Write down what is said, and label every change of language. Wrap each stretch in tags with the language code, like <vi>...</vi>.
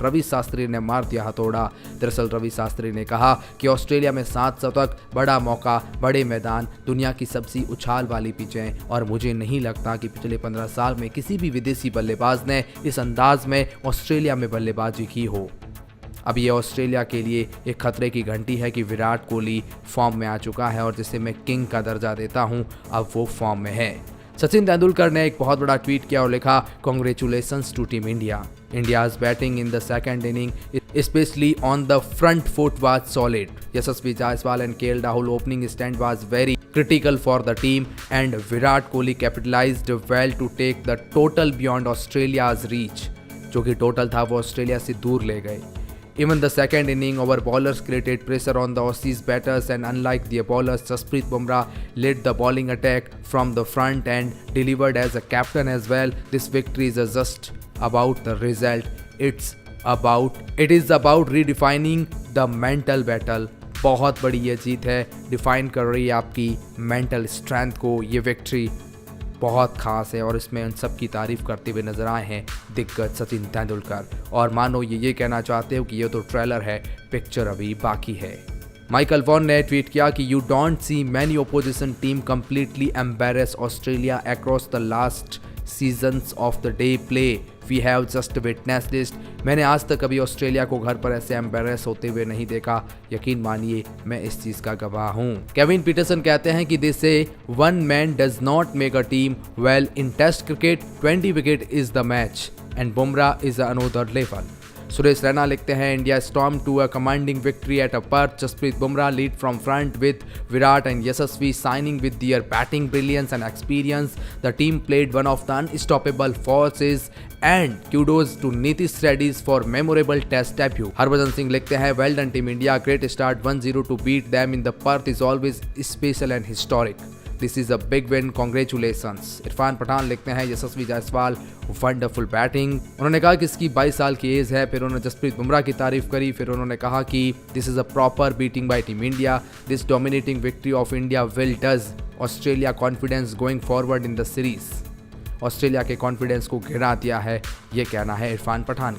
<hi>रवि शास्त्री ने मार दिया हथौड़ा। दरअसल रवि शास्त्री ने कहा कि ऑस्ट्रेलिया में 7 शतक, बड़ा मौका, बड़े मैदान, दुनिया की सबसे उछाल वाली पिचें और मुझे नहीं लगता कि पिछले 15 साल में किसी भी विदेशी बल्लेबाज ने इस अंदाज में ऑस्ट्रेलिया में बल्लेबाजी की हो। अब ये ऑस्ट्रेलिया के लिए एक खतरे की घंटी है कि विराट कोहली फॉर्म में आ चुका है और जिसे मैं किंग का दर्जा देता हूँ, अब वो फॉर्म में है। सचिन तेंदुलकर ने एक बहुत बड़ा ट्वीट किया और लिखा,</hi> <en>Congratulations to team India. India's batting in the second inning, especially on the front foot, was solid. Yashasvi Jaiswal and KL Rahul opening stand was very critical for the team, and Virat Kohli capitalized well to take the total beyond Australia's reach.</en> <hi>जो कि total था वो Australia से दूर ले गए।</hi> <en>Even the second inning, our bowlers created pressure on the Aussies batters, and unlike their bowlers, Jasprit Bumrah led the bowling attack from the front and delivered as a captain as well. This victory is just about the result. It is about redefining the mental battle.</en> <hi>बहुत बड़ी ये जीत है, define कर रही है आपकी mental strength को। ये विक्ट्री बहुत खास है और इसमें उन सब की तारीफ करते हुए नजर आए हैं दिग्गज सचिन तेंदुलकर। और मानो ये कहना चाहते हो कि ये तो ट्रेलर है, पिक्चर अभी बाकी है।</hi> <en>Michael Vaughan</en> <hi>ने ट्वीट किया कि</hi> <en>You don't see many opposition team completely embarrass Australia across the last seasons of the day play. We have just witnessed this.</en> <hi>मैंने आज तक कभी ऑस्ट्रेलिया को घर पर ऐसे एम्बेरस होते हुए नहीं देखा। यकीन मानिए मैं इस चीज का गवाह हूँ। केविन पीटरसन कहते हैं कि</hi> <en>This say one man does not make a team well in test cricket. 20 wicket is the match and Bumrah is another level. Suresh Raina</en> <hi>लिखते हैं</hi> <en>India storm to a commanding victory at a Perth. Jasprit Bumrah lead from front with Virat and Yashasvi signing with their batting brilliance and experience. The team played one of the unstoppable forces and kudos to Nitish Reddy for memorable test debut. Harbhajan Singh</en> <hi>लिखते हैं</hi> <en>well done team India, great start 1-0 to beat them in the Perth is always special and historic. This is a big win, congratulations.</en> <hi>Irfan Pathan लिखते हैं यशस्वी Jaiswal</hi> <en>Wonderful batting.</en> <hi>उन्होंने कहा कि इसकी 22 साल की एज है। फिर उन्होंने जसप्रीत बुमराह की तारीफ करी। फिर उन्होंने कहा कि</hi> <en>This is a proper beating by team India. This dominating victory of India will does Australia confidence going forward in the series.</en> <hi>Australia के कॉन्फिडेंस को गिरा दिया है, ये कहना है इरफान पठान का।</hi>